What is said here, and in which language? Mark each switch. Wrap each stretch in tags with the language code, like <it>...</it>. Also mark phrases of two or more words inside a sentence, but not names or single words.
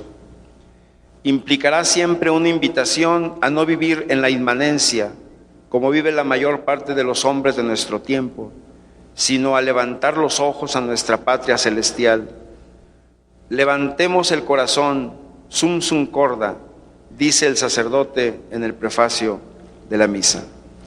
<es>Implicará siempre una invitación a no vivir en la inmanencia, como vive la mayor parte de los hombres de nuestro tiempo, sino a levantar los ojos a nuestra patria celestial. Levantemos el corazón,</es> <la>sum sum corda,</la> <es>dice el sacerdote en el prefacio de la misa.</es>